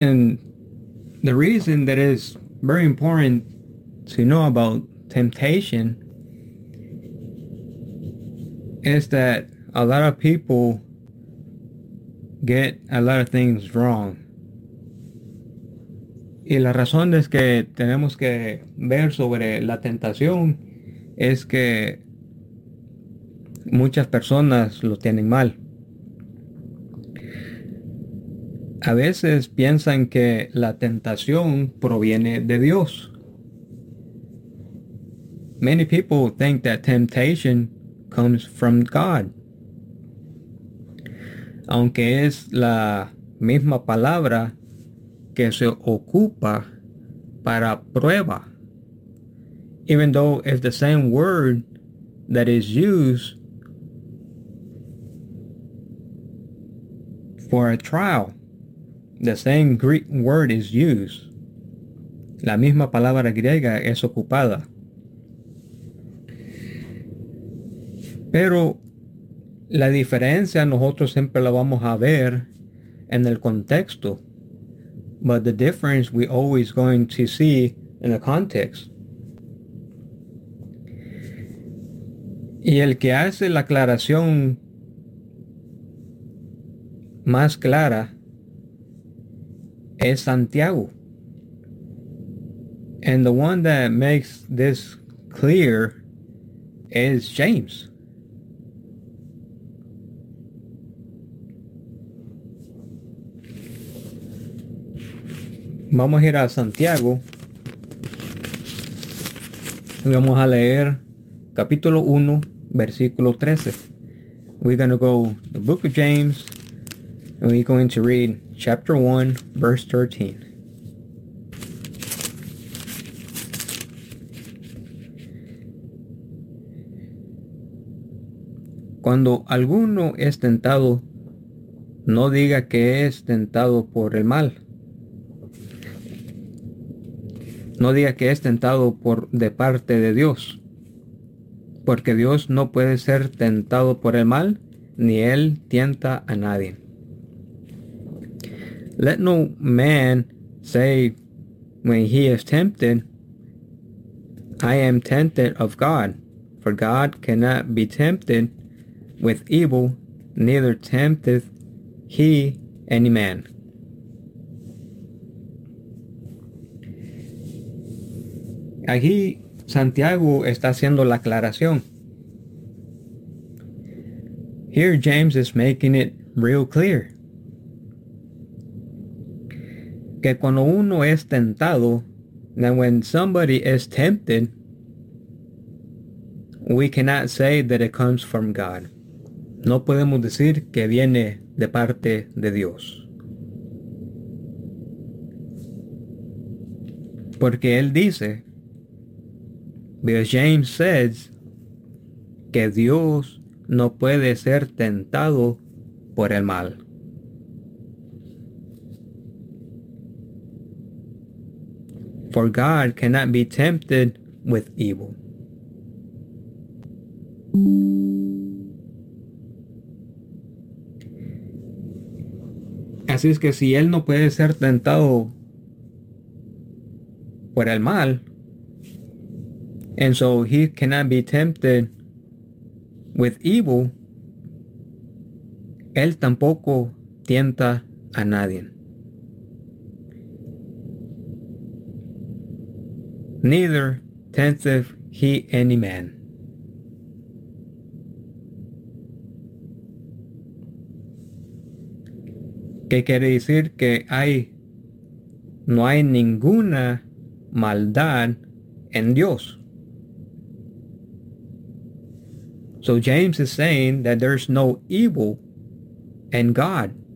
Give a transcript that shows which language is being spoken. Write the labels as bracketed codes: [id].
[en] And the reason that is very important to know about temptation is that a lot of people get a lot of things wrong. [es] Y la razón es que tenemos que ver sobre la tentación es que muchas personas lo tienen mal. A veces piensan que la tentación proviene de Dios. [en] Many people think that temptation comes from God. [es] Aunque es la misma palabra que se ocupa para prueba. [en] Even though it's the same word that is used for a trial. The same Greek word is used. [es] La misma palabra griega es ocupada. Pero la diferencia nosotros siempre la vamos a ver en el contexto. [en] But the difference we always going to see in the context. [es] Y el que hace la aclaración más clara es Santiago. [en] And the one that makes this clear is James. [es] Vamos a ir a Santiago. Vamos a leer capítulo 1, versículo 13. [en] We're going to go to the book of James. And we're going to read chapter 1, verse 13. [es] Cuando alguno es tentado, no diga que es tentado por el mal. No diga que es tentado por de parte de Dios, porque Dios no puede ser tentado por el mal, ni él tienta a nadie. [en] Let no man say when he is tempted, I am tempted of God, for God cannot be tempted with evil, neither tempteth he any man. [es] Aquí Santiago está haciendo la aclaración. [en] Here James is making it real clear. [es] Que cuando uno es tentado, [en] that when somebody is tempted, we cannot say that it comes from God. [es] No podemos decir que viene de parte de Dios. Porque él dice, [en] because James says [es] que Dios no puede ser tentado por el mal. [en] For God cannot be tempted with evil. [es] Así es que si él no puede ser tentado por el mal, [en] and so he cannot be tempted with evil. [es] Él tampoco tienta a nadie. [en] Neither tempteth he any man. [es] ¿Qué quiere decir? Que no hay ninguna maldad en Dios. [en] So James is saying that there's no evil in God.